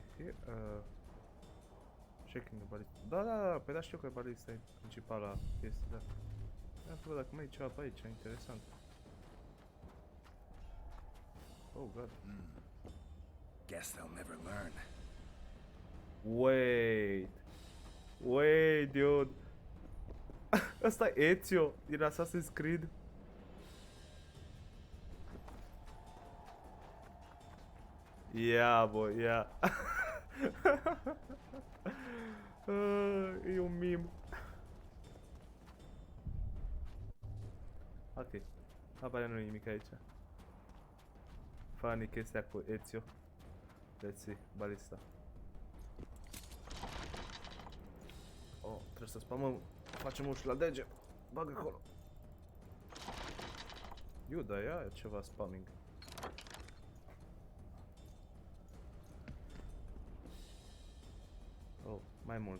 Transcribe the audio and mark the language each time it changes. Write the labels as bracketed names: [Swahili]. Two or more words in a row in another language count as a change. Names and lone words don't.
[English] Checking the balista. [Romanian] Da, păi da, știu că balista e principala chestie, da. Vreau să văd dacă mai e ceva pe aici, interesant. [English] Oh, God. Guess they'll never learn. Wait, dude. [Romanian] Ăsta e Ezio din Assassin's Creed. [English] Yeah, boy, yeah. [Romanian] E un meme. Ok. Apare nu e nimic aici. Funny chestia cu Ezio. [English] Let's see, [Romanian] balista. Oh, trebuie să spamăm. Facem uși la dege. Bagă acolo. Iu, da, ia ceva spamming. Oh, mai mulți.